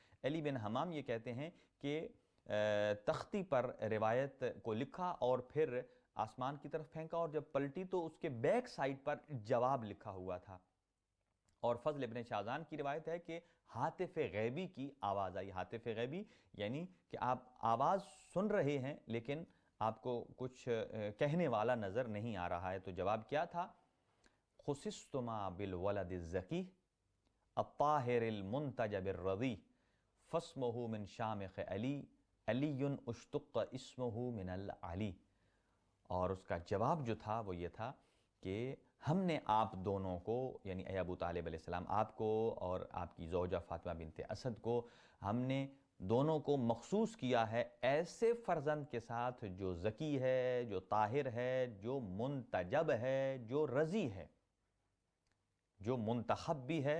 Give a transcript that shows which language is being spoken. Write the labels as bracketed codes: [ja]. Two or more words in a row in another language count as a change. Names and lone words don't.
[ur] علی بن حمام یہ کہتے ہیں کہ تختی پر روایت کو لکھا اور پھر آسمان کی طرف پھینکا، اور جب پلٹی تو اس کے [en] back side [ur] پر جواب لکھا ہوا تھا. اور فضل ابن شاذان کی روایت ہے کہ ہاتف غیبی کی آواز آئی. ہاتف غیبی یعنی کہ آپ آواز سن رہے ہیں لیکن آپ کو کچھ کہنے والا نظر نہیں آ رہا ہے. تو جواب کیا تھا؟ [ar] خصصتما بالولد الزکی الطاہر المنتجب الرضی فاسمہ من شامخ علی علی اشتق اسمہ من العلی. [ur] اور اس کا جواب جو تھا وہ یہ تھا کہ ہم نے آپ دونوں کو یعنی اے ابو طالب علیہ السلام، آپ کو اور آپ کی زوجہ فاطمہ بنت اسد کو، ہم نے دونوں کو مخصوص کیا ہے ایسے فرزند کے ساتھ جو زکی ہے، جو طاہر ہے، جو منتجب ہے، جو رضی ہے، جو منتخب بھی ہے.